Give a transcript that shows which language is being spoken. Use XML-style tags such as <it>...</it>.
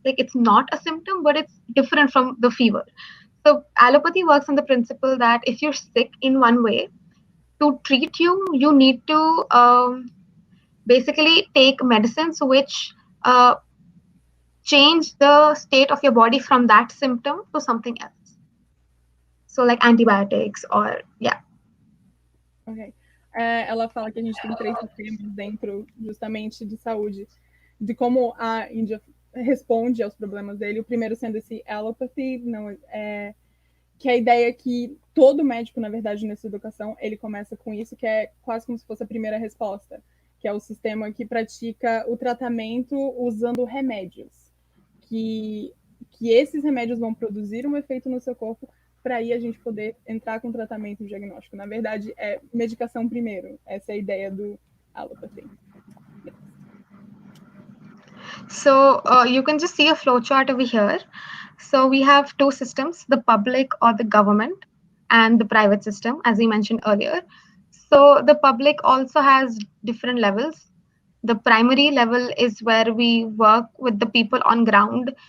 <en>Like it's not a symptom, but it's different from the fever. So allopathy works on the principle that if you're sick in one way, to treat you, you need to basically take medicines which change the state of your body from that symptom to something else. So like antibiotics or yeah. Ok.</en> <pt>Ela fala que a gente tem três sistemas dentro justamente de saúde, de como a Índia responde aos problemas dele. O primeiro sendo esse allopathy, que é a ideia é que todo médico, na verdade, nessa educação, ele começa com isso, que é quase como se fosse a primeira resposta, que é o sistema que pratica o tratamento usando remédios, que esses remédios vão produzir um efeito no seu corpo para aí a gente poder entrar com tratamento diagnóstico. Na verdade, é medicação primeiro. Essa é a ideia do allopathy.</pt> <en>So you can just see a flowchart over here. So we have two systems, the public or the government and the private system, as we mentioned earlier. So the public also has different levels. The primary level is where we work with the people on ground.</en>